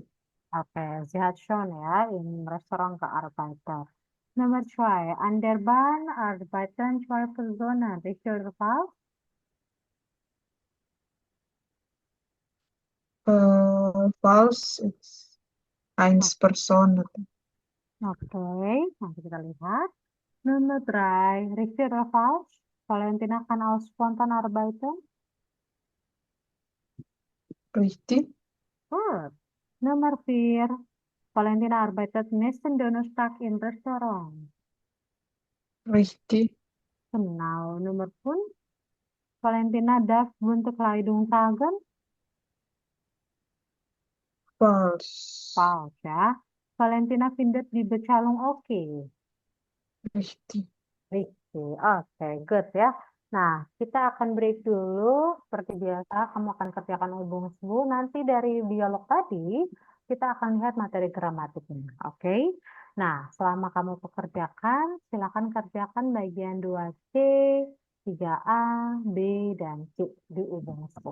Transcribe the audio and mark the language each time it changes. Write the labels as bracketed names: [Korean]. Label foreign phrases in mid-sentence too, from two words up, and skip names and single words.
[German] Okay, sie hat schon ja im Restaurant gearbeitet. Nummer 2. An der Bahn arbeiten 2 Personen. Richtig oder falsch? False ist 1 Person. [Indonesian] Oke, nanti kita lihat. [German] Nummer 3. Richtig oder falsch? Valentina kann auch spontan arbeiten. Richtig? Gut. Nummer 4. Valentina arbeitet nächsten Donnerstag im Restaurant. Richtig? Genau. Nummer 5. Valentina darf bunte Kleidung tragen. False. Falsch ya. Valentina findet die Bezahlung oke. Richtig. [Indonesian] Oke, oke, good ya. Nah, kita akan break dulu. Seperti biasa, kamu akan kerjakan ubung-ubung. Nanti dari dialog tadi, kita akan lihat materi gramatiknya. Oke? Nah, selama kamu pekerjakan, silakan kerjakan bagian 2C, 3A, B, dan C di ubung-ubung.